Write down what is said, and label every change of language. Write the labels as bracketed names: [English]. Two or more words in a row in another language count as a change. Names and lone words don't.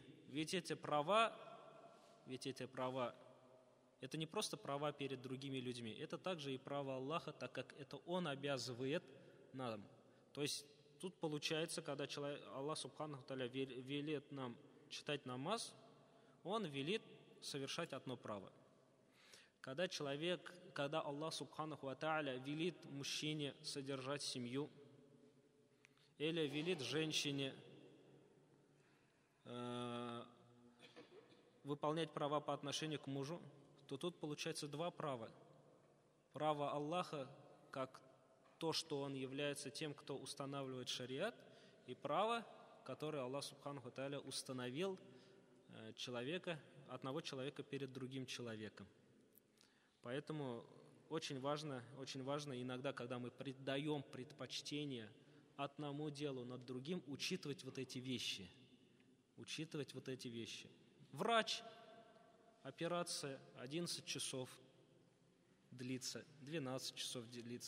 [Russian] Ведь эти права, это не просто права перед другими людьми, это также и право Аллаха, так как это Он обязывает нам. То есть тут получается, когда Аллах [Arabic] سبحانه تعالى [Russian] велит нам читать намаз, Он велит совершать одно право. Когда Аллах [Arabic] سبحانه وتعالى [Russian] велит мужчине содержать семью, или велит женщине выполнять права по отношению к мужу, то тут получается два права. Право Аллаха, как то, что Он является тем, кто устанавливает шариат, и право, которое Аллах [Arabic] سبحانه وتعالى [Russian] установил человека, одного человека перед другим человеком. Поэтому очень важно иногда, когда мы даем предпочтение одному делу над другим, учитывать вот эти вещи. Врач, операция 11 часов длится, 12 часов длится.